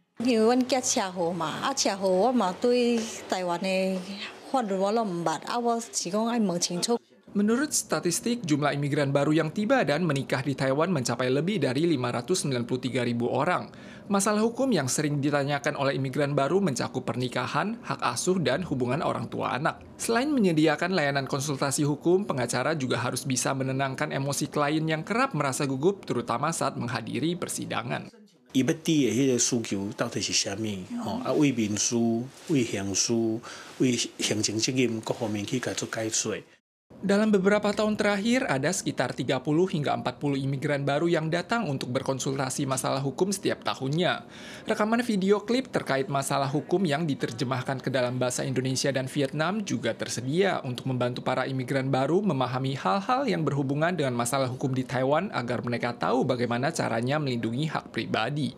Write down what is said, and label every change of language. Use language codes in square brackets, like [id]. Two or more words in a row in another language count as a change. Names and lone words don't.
[id] Menurut statistik, jumlah imigran baru yang tiba dan menikah di Taiwan mencapai lebih dari 593.000 orang. Masalah hukum yang sering ditanyakan oleh imigran baru mencakup pernikahan, hak asuh, dan hubungan orang tua anak. Selain menyediakan layanan konsultasi hukum, pengacara juga harus bisa menenangkan emosi klien yang kerap merasa gugup, terutama saat menghadiri persidangan. [nan] 伊要提的迄个需求到底是啥物？为民事、为刑事、为行政责任各方面去做解说。 [id] Dalam beberapa tahun terakhir, ada sekitar 30 hingga 40 imigran baru yang datang untuk berkonsultasi masalah hukum setiap tahunnya. Rekaman video klip terkait masalah hukum yang diterjemahkan ke dalam bahasa Indonesia dan Vietnam juga tersedia untuk membantu para imigran baru memahami hal-hal yang berhubungan dengan masalah hukum di Taiwan agar mereka tahu bagaimana caranya melindungi hak pribadi.